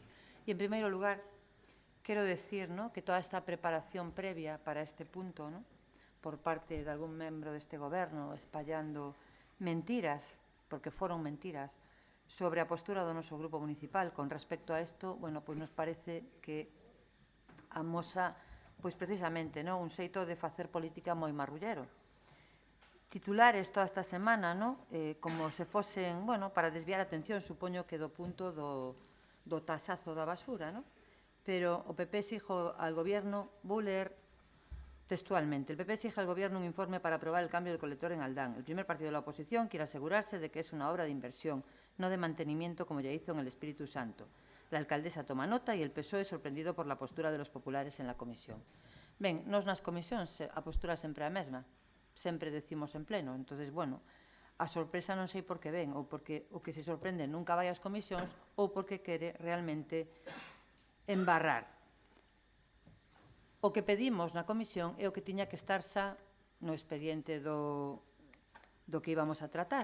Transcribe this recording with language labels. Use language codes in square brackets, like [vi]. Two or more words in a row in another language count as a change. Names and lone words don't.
[gl] E, en primeiro lugar, quero decir, ¿no?, que toda esta preparación previa para este punto, ¿no?, por parte de algún membro deste goberno espallando mentiras, porque foron mentiras, sobre a postura do noso grupo municipal con respecto a isto, bueno, pois nos parece que amosa, pois precisamente, ¿no?, un xeito de facer política moi marrullero. Titulares toda esta semana, ¿no?, como se fosen, bueno, para desviar a atención, supoño que do punto do tasazo da basura, ¿no? Pero o [es] PP exige al Gobierno, [gl] vou ler textualmente, [es] el PP exige al Gobierno un informe para aprobar el cambio del colector en Aldán. El primer partido de la oposición quiere asegurarse de que es una obra de inversión, no de mantenimiento como ya hizo en el Espíritu Santo. La alcaldesa toma nota y el PSOE sorprendido por la postura de los populares en la comisión. [gl] Ben, nos nas comisións a postura sempre a mesma, sempre decimos en pleno. Entonces, bueno, a sorpresa non sei por que ven, ou porque o que se sorprende nunca vai ás comisións, ou porque quere realmente embarrar. O que pedimos na comisión é o que tiña que estar xa no expediente do que íbamos a tratar.